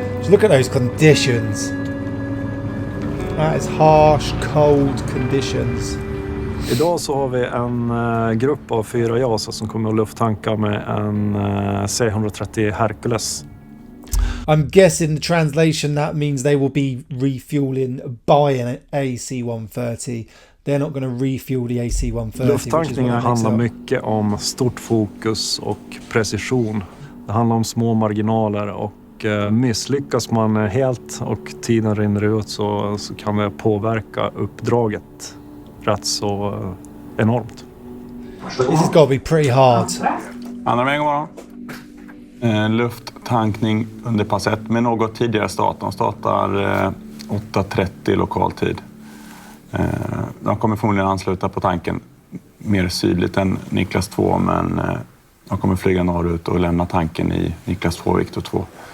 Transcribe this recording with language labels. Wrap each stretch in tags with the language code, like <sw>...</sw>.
<en>Look at those conditions. That is harsh, cold conditions.</en> <sv>Idag så har vi en grupp av 4 JAS som kommer att lufttanka med en C-130 Hercules.</sv> <en>I'm guessing the translation that means they will be refueling by an AC-130. They're not going to refuel the AC-130.</en> <sv>Lufttankningen handlar mycket om stort fokus och precision. Det handlar om små marginaler och misslyckas man helt och tiden rinner ut så kan det påverka uppdraget rätt så enormt.</sv> <en>This has got to be pretty hard.</en> <sv>Andra vägen bara. Lufttankning under pass 1 med något tidigare start. De startar 8.30 lokal tid. De kommer förmodligen ansluta på tanken mer sydligt än Niklas 2, men de kommer flyga norrut och lämna tanken i Niklas 2, Viktor 2.</sv>